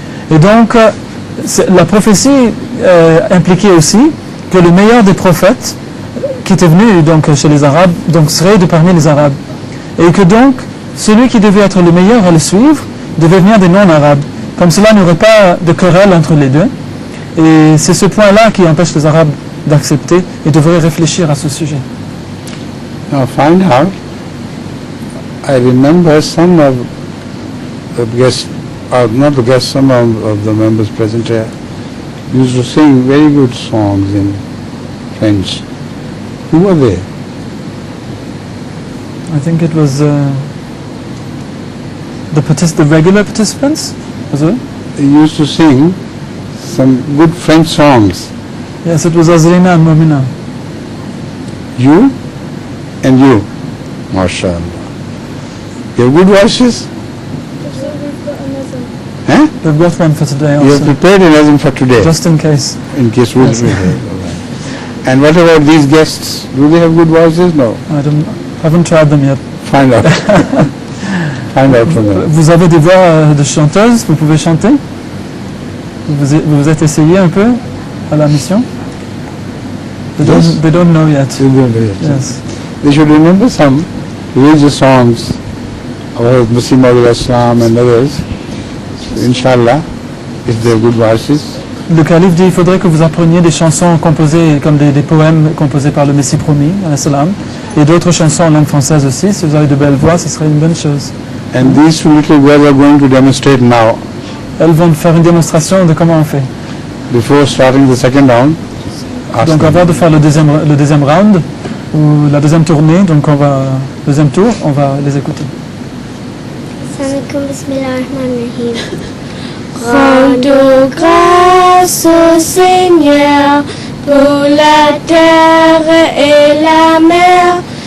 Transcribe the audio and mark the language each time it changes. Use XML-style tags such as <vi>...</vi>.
<fr>Et donc, la prophétie impliquait aussi que le meilleur des prophètes qui était venu donc chez les Arabes donc serait de parmi les Arabes. Et que donc, celui qui devait être le meilleur à le suivre devait venir des non-arabes. Comme cela, il n'y aurait pas de querelle entre les deux. Et c'est ce point-là qui empêche les Arabes d'accepter et devraient réfléchir à ce sujet.</fr> <en>Now find out, I remember some of the guests, not the guests, some of the members present here used to sing very good songs in French. Who were they? I think it was the regular participants, was it? They used to sing some good French songs. Yes, it was Azrina and Momina. You and you, MashaAllah. You have good voices? Huh? We've got one for today also. You have prepared an azim for today? Just in case. In case we'll be here. And what about these guests? Do they have good voices? No. Haven't tried them yet. Find out. Find out from them.</en> <fr>Vous avez des voix de chanteuses? Vous pouvez chanter? Vous vous êtes essayé un peu à la mission?</fr> <en>They don't know yet. They don't know yet. Yes. They should remember some religious songs of Masih Maud Islam and others. Inshallah, if they have good voices.</en> <fr>Le calife dit il faudrait que vous appreniez des chansons composées comme des poèmes composés par le Messie promis,</fr> <ar>alayhi salam,</ar> <fr>et d'autres chansons en langue française aussi. Si vous avez de belles voix, ce serait une bonne chose.</fr> <en>And these two little girls are going to demonstrate now.</en> <fr>Elles vont faire une démonstration de comment on fait.</fr> <en>Before starting the second round.</en> <fr>Donc avant de faire le deuxième round ou la deuxième tournée, donc deuxième tour, on va les écouter.</fr> <ar>Bismillahirrahmanirrahim.</ar> <fr>Rendons grâce au Seigneur pour la terre et la mer.</fr>